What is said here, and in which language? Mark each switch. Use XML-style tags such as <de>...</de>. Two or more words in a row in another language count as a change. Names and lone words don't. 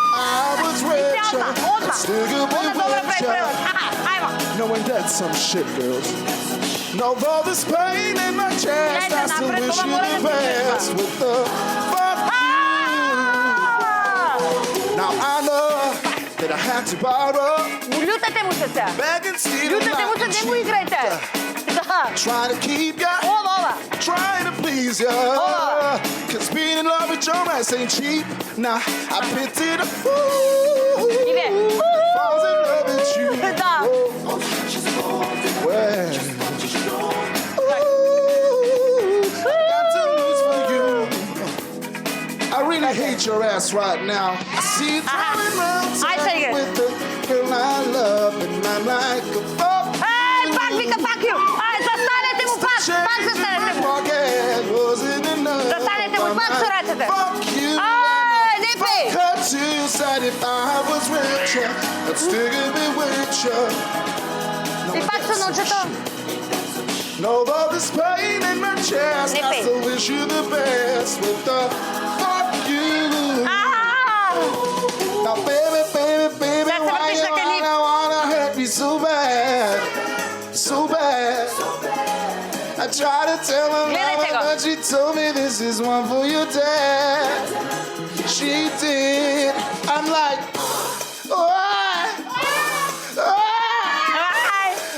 <en>I was richer, and still could be richer.</en> <mk>Ајмо.</mk> <en>Knowing that's some shit, girls. No, though there's pain in my chest, I still wish you the best with the fuck you. Now I know that I had to borrow,</en> <mk>Лютете му се сега.</mk> <en>beg and steal,</en> <mk>Лютете му се, не му играјте. Да.</mk> <en>trying to keep ya,</en> <mk>Ова.</mk> <en>trying to please ya. Cause being in love with your ass ain't cheap. Nah, I pity the fool</en> <mk>Иве.</mk> <en>that falls in love with you.</en> <mk>Да.</mk> <en>Well, I got some news for you. I really hate your ass right now. I see you driving around I take it. town with the girl I love, and I'm like, fuck</en> <mk>Еј, пак вика, пак ју. Ај, застанете му пак. Пак застанете му. Застанете му пак со рацете.</mk> <en>Fuck you.</en> <mk>Ај, не пеј.</mk> <en>Her two-sided. If I was richer, I'd still be with you.</en> <mk>И пак се научето.</mk> <en>No, though there's pain in my chest, I Nippy. still wish you the best with the fuck you. Now, baby, That's why what you it's like a wanna hurt me so bad, so bad? I try to tell her</en> <mk>Гледайте</mk> <en>mama,</en> <mk>го.</mk> <en>but she told me this is one for your dad. She did. I'm like, why?</en> <mk>Ај.</mk>